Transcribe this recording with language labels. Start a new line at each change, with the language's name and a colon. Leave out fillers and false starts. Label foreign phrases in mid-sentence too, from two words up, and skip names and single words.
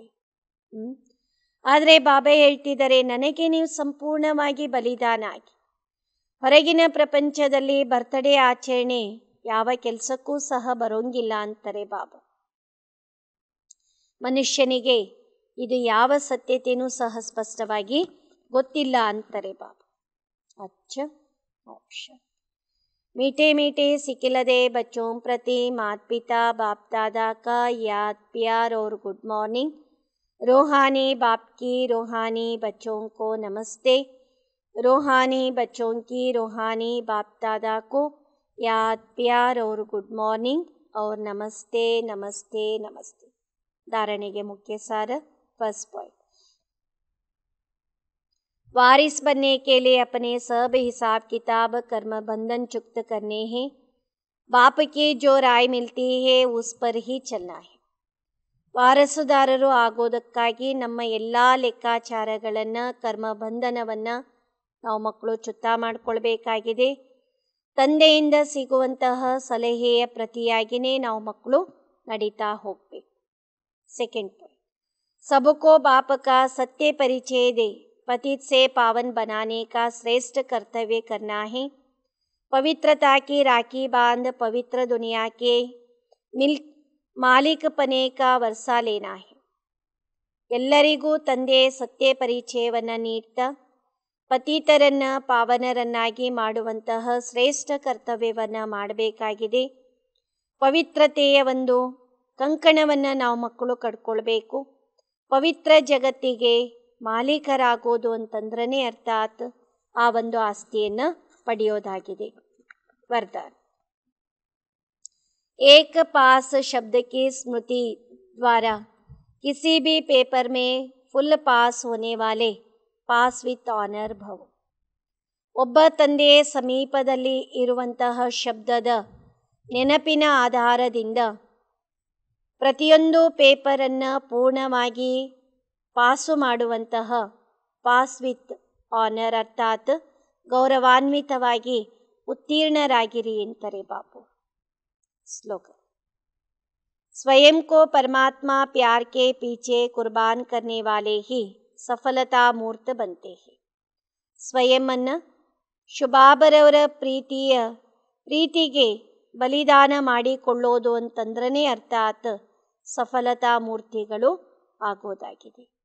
Kannada: ಆದರೆ ಬಾಬಾ ಹೇಳ್ತಿದ್ದಾರೆ, ನನಗೆ ನೀವು ಸಂಪೂರ್ಣವಾಗಿ ಬಲಿದಾನ ಆಗಿ ಹೊರಗಿನ ಪ್ರಪಂಚದಲ್ಲಿ ಬರ್ತ್ಡೇ ಆಚರಣೆ ಯಾವ ಕೆಲಸಕ್ಕೂ ಸಹ ಬರೋಂಗಿಲ್ಲ ಅಂತಾರೆ ಬಾಬಾ. ಮನುಷ್ಯನಿಗೆ ಇದು ಯಾವ ಸತ್ಯತೆಯೂ ಸಹ ಸ್ಪಷ್ಟವಾಗಿ ಗೊತ್ತಿಲ್ಲ ಅಂತಾರೆ ಬಾಬಾ.
Hindi: अच्छा, मीठे मीठे सिकिलदे बच्चों प्रति माता पिता बाप दादा का याद प्यार और
English: good morning.
Hindi: रूहानी बाप की रूहानी बच्चों को नमस्ते. रूहानी बच्चों की रूहानी बाप दादा को याद प्यार और
English: good morning
Hindi: और नमस्ते नमस्ते नमस्ते. धारणेಗೆ मुख्य सार.
English: first point,
Hindi: वारिस बनने के लिए अपने सब हिसाब किताब कर्म बंधन चुक्त करने हैं. बाप की जो राय मिलती है उस पर ही चलना है.
Kannada: ವಾರಸುದಾರರು ಆಗೋದಕ್ಕಾಗಿ ನಮ್ಮ ಎಲ್ಲ ಲೆಕ್ಕಾಚಾರಗಳನ್ನು, ಕರ್ಮ ಬಂಧನವನ್ನು ನಾವು ಮಕ್ಕಳು ಚುತ್ತ ಮಾಡಿಕೊಳ್ಬೇಕಾಗಿದೆ. ತಂದೆಯಿಂದ ಸಿಗುವಂತಹ ಸಲಹೆಯ ಪ್ರತಿಯಾಗಿಯೇ ನಾವು ಮಕ್ಕಳು ನಡೀತಾ ಹೋಗಬೇಕು.
English: second point,
Hindi: सबको बाप का सत्य परिचय दे पतित से पावन बनाने का श्रेष्ठ कर्तव्य करना है. पवित्रता की राखी बांध पवित्र दुनिया के मालिक पने का वर्षा लेना है.
Kannada: ಎಲ್ಲರಿಗೂ ತಂದೆ ಸತ್ಯ ಪರಿಚಯವನ್ನು ನೀಡ್ತಾ ಪತಿತರನ್ನು ಪಾವನರನ್ನಾಗಿ ಮಾಡುವಂತಹ ಶ್ರೇಷ್ಠ ಕರ್ತವ್ಯವನ್ನು ಮಾಡಬೇಕಾಗಿದೆ. ಪವಿತ್ರತೆಯ ಒಂದು ಕಂಕಣವನ್ನು ನಾವು ಮಕ್ಕಳು ಕಟ್ಕೊಳ್ಬೇಕು. ಪವಿತ್ರ ಜಗತ್ತಿಗೆ ಮಾಲೀಕರಾಗೋದು ಅಂತಂದ್ರೇ ಅರ್ಥಾತ್ ಆ ಒಂದು ಆಸ್ತಿಯನ್ನು ಪಡೆಯೋದಾಗಿದೆ. ವರದಾನ,
Hindi: एक पास शब्द की स्मृति द्वारा किसी भी पेपर में
English: full pass
Hindi: होने वाले
English: pass with honour
Hindi: भव.
Kannada: ಒಬ್ಬ ತಂದೆಯ ಸಮೀಪದಲ್ಲಿ ಇರುವಂತಹ ಶಬ್ದದ ನೆನಪಿನ ಆಧಾರದಿಂದ ಪ್ರತಿಯೊಂದು ಪೇಪರನ್ನು ಪೂರ್ಣವಾಗಿ ಪಾಸು ಮಾಡುವಂತಹ
English: pass with honour
Kannada: ಅರ್ಥಾತ್ ಗೌರವಾನ್ವಿತವಾಗಿ ಉತ್ತೀರ್ಣರಾಗಿರಿ ಅಂತಾರೆ ಬಾಪು.
Hindi: श्लोक, स्वयं को परमात्मा प्यार के पीछे कुर्बान करने वाले ही सफलता मूर्त बनते हैं.
Kannada: ಸ್ವಯಂ ಅನ್ನು ಶುಭಾಬರವರ ಪ್ರೀತಿಗೆ ಬಲಿದಾನ ಮಾಡಿಕೊಳ್ಳೋದು ಅಂತಂದ್ರೇ ಅರ್ಥಾತ್ ಸಫಲತಾ ಮೂರ್ತಿಗಳು ಆಗೋದಾಗಿದೆ.